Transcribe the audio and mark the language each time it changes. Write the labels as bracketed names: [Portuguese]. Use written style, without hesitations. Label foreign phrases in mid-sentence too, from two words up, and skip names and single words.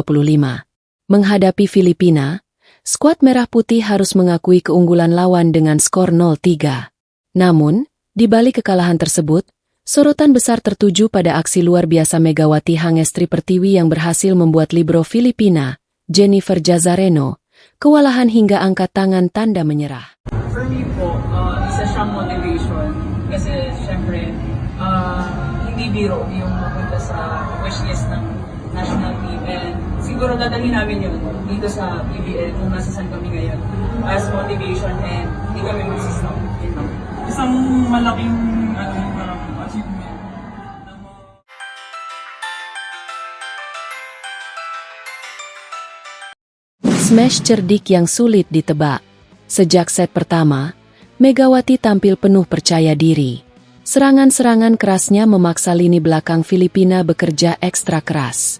[Indonesian] Menghadapi Filipina, skuad merah putih harus mengakui keunggulan lawan dengan skor 0-3. Namun, di balik kekalahan tersebut, sorotan besar tertuju pada aksi luar biasa Megawati Hangestri Pertiwi yang berhasil membuat libero Filipina, Jennifer Jazareno, kewalahan hingga angkat tangan tanda menyerah. [English] For me [Filipino] po, isa siyang motivation kasi syempre hindi biro yung mapunta sa wishlist ng [English] national team [Filipino] and siguro dadalhin namin yun dito sa PBL kung nasasaan kami ngayon [English] as motivation and [Filipino] hindi kami magsistop. Isang malaking parang achievement. [Indonesian] Smash cerdik yang sulit ditebak. Sejak set pertama, Megawati tampil penuh percaya diri. Serangan-serangan kerasnya memaksa lini belakang Filipina bekerja ekstra keras.